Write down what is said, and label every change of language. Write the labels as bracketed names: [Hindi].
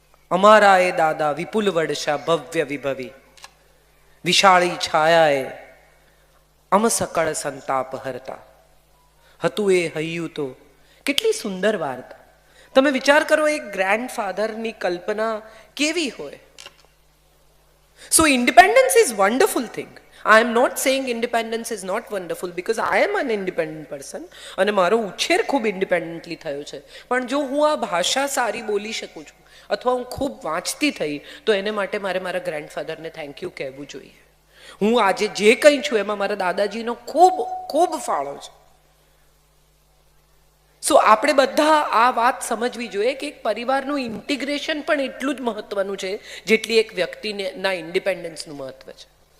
[Gujarati] અમારા એ દાદા વિપુલ વડશા ભવ્ય વિભવી, વિશાળી છાયાએ અમ સકળ સંતાપ હરતા, હતું એ હૈયું તો. કેટલી સુંદર વાર્તા. તમે વિચાર કરો એક ગ્રેન્ડફાધરની કલ્પના કેવી હોય. [English] So independence is wonderful thing. I am not saying independence is not wonderful because I am an independent person [Gujarati] અને મારો ઉછેર ખૂબ ઇન્ડિપેન્ડન્ટલી થયો છે. પણ જો હું આ ભાષા સારી બોલી શકું છું અથવા હું ખૂબ વાંચતી થઈ તો એને માટે મારે મારા ગ્રેન્ડફાધરને થેન્ક યુ કહેવું જોઈએ. હું આજે જે કંઈ છું એમાં મારા દાદાજીનો ખૂબ ખૂબ ફાળો છે. સો આપણે બધા આ વાત સમજવી જોઈએ કે એક પરિવારનું ઇન્ટિગ્રેશન પણ એટલું જ મહત્વનું છે જેટલી એક વ્યક્તિના ઇન્ડિપેન્ડન્સનું મહત્વ છે.